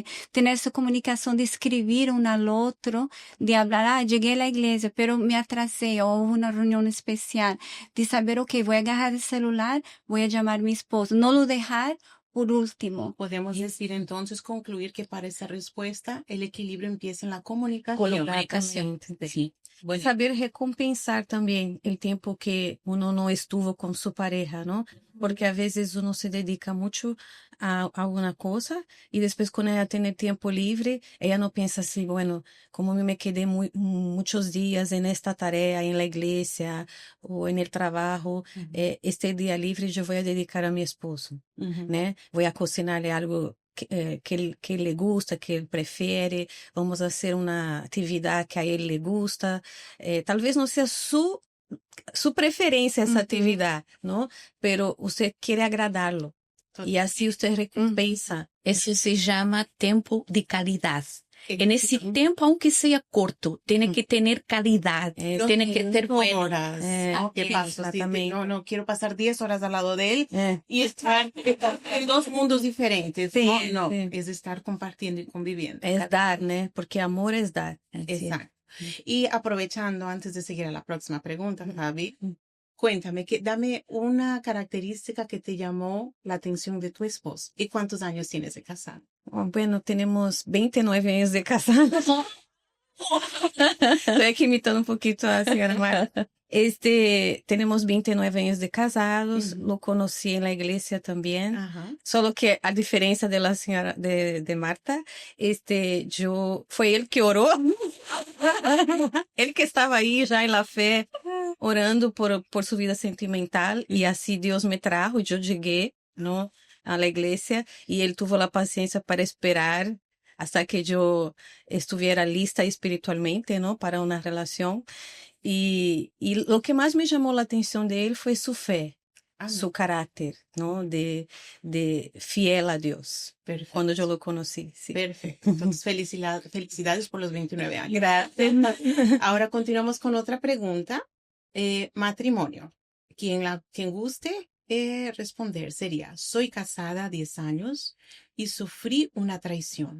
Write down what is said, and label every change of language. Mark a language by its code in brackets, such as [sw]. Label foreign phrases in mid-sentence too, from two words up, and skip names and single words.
[es] Tener esa comunicación de escribir uno al otro, de hablar, llegué a la iglesia, pero me atrasé, o hubo una reunión especial, de saber, ok, voy a agarrar el celular, voy a llamar a mi esposo, no lo dejar por último. Podemos decir entonces, concluir que para esa respuesta el equilibrio empieza en la comunicación. Comunicación, sí. Bueno, [pt] Saber recompensar também o tempo que uno não estuvo com sua pareja, não? Porque a vezes uno se dedica muito a alguma coisa e depois quando ela tem tempo livre, ela não pensa assim, [es] bueno, como me quedé [pt] muitos dias [es] en esta tarea en la iglesia ou en el trabajo, [pt] este dia livre eu vou dedicar a meu esposo, né? Vou a [es] cocinarle algo [pt] que ele gusta, que ele prefere, vamos fazer uma atividade que a ele [es] le gusta. [pt] Talvez não seja sua preferência essa atividade, não? Pero você quer agradá-lo. E assim você recompensa. [es] eso se llama tiempo de calidad. En ese tiempo, aunque sea corto, tiene que tener calidad, tiene que ser bueno. horas. ¿Qué pasa? Sí, [pt] Exatamente. [es] no quiero pasar 10 horas al lado de él y estar en dos mundos diferentes. Sí, No, sí. es estar compartiendo y conviviendo. [pt] É dar, né? Porque amor é dar. [es] Exacto. Y aprovechando, antes de seguir a la próxima pregunta, Fabi, cuéntame, dame una característica que te llamó la atención de tu esposo. ¿Y cuántos años tienes de casado? Bueno, [pt] temos 29 anos de casados. Estou aqui imitando um pouquinho a senhora Marta. [es] Tenemos 29 anos de casados, lo conocí [pt] na igreja também. Solo que a diferença de la senhora de Marta, foi ele que orou. Ele que estava aí já em la fé, orando por sua vida sentimental, e assim Deus me trajo, eu cheguei, não, a [es] la iglesia, [pt] e ele tuvo a paciência para esperar hasta que eu [es] estuviera lista espiritualmente, [pt] não, para uma relação. E o que mais me chamou a atenção dele foi sua fé, su caráter, não, de fiel a Deus. [es] Perfecto. Cuando yo lo conocí, sí. Perfecto. Entonces, felicidades por los 29 años. Gracias. Ahora continuamos con otra pregunta. Matrimonio. Quien guste responder sería, soy casada 10 años y sufrí una traición.